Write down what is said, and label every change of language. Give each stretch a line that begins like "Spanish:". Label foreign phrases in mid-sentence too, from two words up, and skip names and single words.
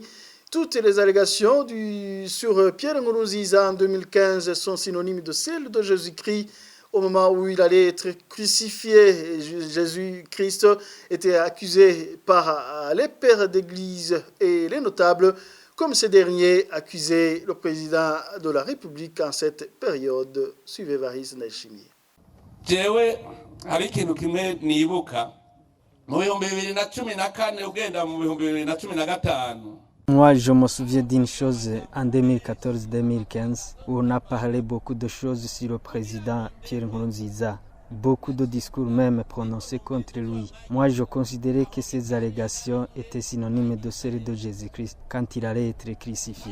French: Toutes les allégations sur Pierre Nkurunziza en 2015 sont synonymes de celles de Jésus-Christ au moment où il allait être crucifié. Jésus-Christ était accusé par les pères d'église et les notables, comme ces derniers accusaient le président de la République en cette période. Suivez Évariste Ndayishimiye.
Rundi: Jewe hari ikintu kimwe nibuka mu 2014 ugenda mu 2015.
French: Moi, je me souviens d'une chose en 2014-2015 où on a parlé beaucoup de choses sur le président Pierre Nkurunziza. Beaucoup de discours même prononcés contre lui. Moi, je considérais que ces allégations étaient synonymes de celles de Jésus-Christ quand il allait être crucifié.